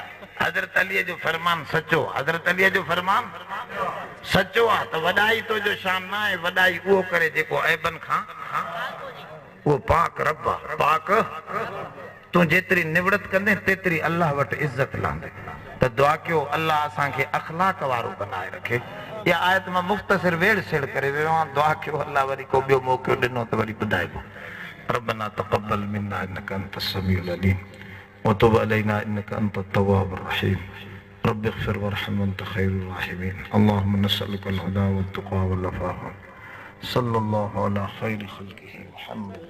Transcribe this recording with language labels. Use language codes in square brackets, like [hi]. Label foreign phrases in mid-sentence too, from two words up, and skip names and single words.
[sd] हज़रत अलीअ जो फरमान सचो, हज़रत अलीअ जो फरमान सचो आहे त वॾाई तो जो शान न आहे, वॾाई उहो करे जेको ऐबनि खां वो पाक रब आहे। पाक तू जेतरी निवड़त कंदे तेतरी अल्लाह वटि इज्जत लांदे। त दुआ कयो अल्लाह असांखे अखलाक वारो बनाए रखे। या आयत मां मुख्तसर वेड़ सेड़ करे वियो आहियां। दुआ कयो अल्लाह वरी को ॿियो मौक़ो ॾिनो त वरी ॿुधाइबो। [ar] ربنا تقبل منا إنك أنت السميع العليم وتب علينا إنك أنت التواب الرحيم. رب اغفر وارحم وأنت خير الراحمين. اللهم نسألك الهدى والتقوى والعفاف. صلى الله على خير خلقه محمد.